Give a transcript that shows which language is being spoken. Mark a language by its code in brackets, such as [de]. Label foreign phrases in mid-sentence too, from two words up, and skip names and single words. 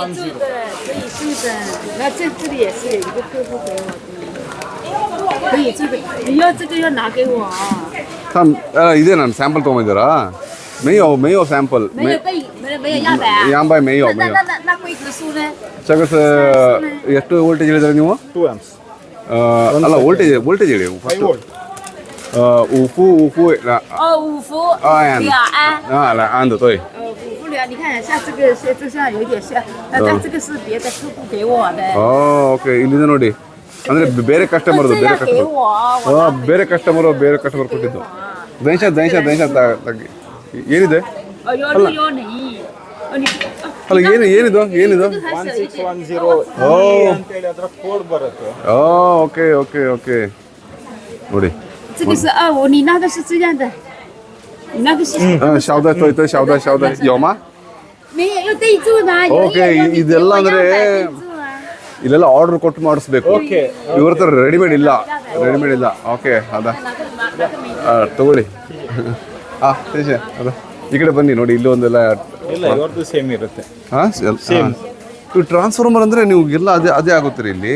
[kn] ಇದೆ, ನಾನು ಸ್ಯಾಂಪಲ್ ತೊಗೊಂಡಿದ್ದೀರಾ? ಮೇಯೋ ಸ್ಯಾಂಪಲ್. ಮೇಯೋ ಸಗಸ್ ಎಷ್ಟು ವೋಲ್ಟೇಜ್ ಹೇಳಿದ್ರೆ ನೀವು? [en] 2 amps. [kn] ಅಲ್ಲ, ವೋಲ್ಟೇಜ್ ಹೇಳಿ ಫಸ್ಟ್. 5 伏 [zh] 5伏2安来安的对。 5伏2，你看像这个就像有一点像，但这个是别的客户给我的。 [kn] ಓಕೆ, ಇಲ್ಲಿದೆ ನೋಡಿ. ಅಂದ್ರೆ ಬೇರೆ ಕಸ್ಟಮರ್ ಬೇರೆ ಕಸ್ಟಮರ್ ಕೊಟ್ಟಿದ್ದು. ದೈಶ ಏನಿದೆ? ಅಲ್ಲ, ಏನಿದು 1610 ಅಂತೇಳಿ ಅದರ ಕೋಡ್ ಬರುತ್ತೆ. ಓಕೆ ನೋಡಿ. [zh] 这个是25，你那个是这样的，你那个是小的对小的有吗？没有要备注吗？有 [kn] Okay，ಇದೆಲ್ಲ ಅಂದ್ರೆ ಇಲ್ಲೆಲ್ಲ ಆರ್ಡರ್ ಕೊಟ್ಟು ಮಾಡಿಸ್ಬೇಕು. [en] Okay. [kn] ಇವ್ರ ಹತ್ರ ರೆಡಿಮೇಡ್ ಇಲ್ಲ. ಓಕೆ ಅದ ತಗೊಳ್ಳಿ. ಅದ ಈ ಕಡೆ ಬನ್ನಿ ನೋಡಿ, ಇಲ್ಲಿ ಒಂದೆಲ್ಲ ಇಲ್ಲ ಇವ್ರದ್ದು ಸೇಮ್ ಇರುತ್ತೆ. ಇವು ಟ್ರಾನ್ಸ್ಫಾರ್ಮರ್ ಅಂದ್ರೆ ನೀವು ಎಲ್ಲ ಅದೇ ಆಗುತ್ತೀರಿ ಇಲ್ಲಿ.